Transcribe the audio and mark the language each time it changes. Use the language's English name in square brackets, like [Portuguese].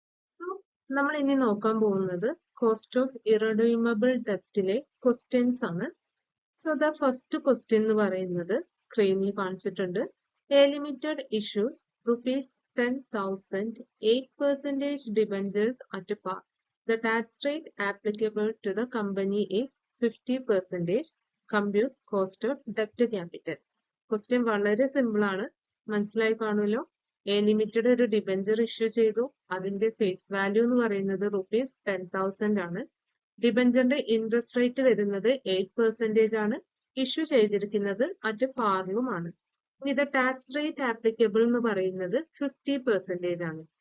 [Malayalam] So നമ്മൾ ഇനി നോക്കാൻ പോകുന്നത് കോസ്റ്റ് ഓഫ് ഇറഡീമബിൾ ഡെപ്റ്റിലെ ക്വസ്റ്റ്യൻസ് ആണ്. സോ ദ ഫസ്റ്റ് ക്വസ്റ്റ്യൻ എന്ന് പറയുന്നത് സ്ക്രീനിൽ കാണിച്ചിട്ടുണ്ട്. [English] A limited issues ₹10,000 8% debentures at par. The tax rate applicable to the company is 50%. Compute cost of debt capital. [Malayalam] Question വളരെ സിമ്പിൾ ആണ്, മനസ്സിലായി കാണുമല്ലോ. എ ലിമിറ്റഡ് ഒരു ഡിബഞ്ചർ ഇഷ്യൂ ചെയ്തു. അതിന്റെ ഫേസ് വാല്യൂ എന്ന് പറയുന്നത് ₹10,000 ആണ്. ഡിബഞ്ചറിന്റെ ഇൻട്രസ്റ്റ് റേറ്റ് വരുന്നത് 8% ആണ്. ഇഷ്യൂ ചെയ്തിരിക്കുന്നത് അറ്റ് പാറിലുമാണ്. ഇത് ടാക്സ് റേറ്റ് ആപ്ലിക്കബിൾ എന്ന് പറയുന്നത് 50% ആണ്.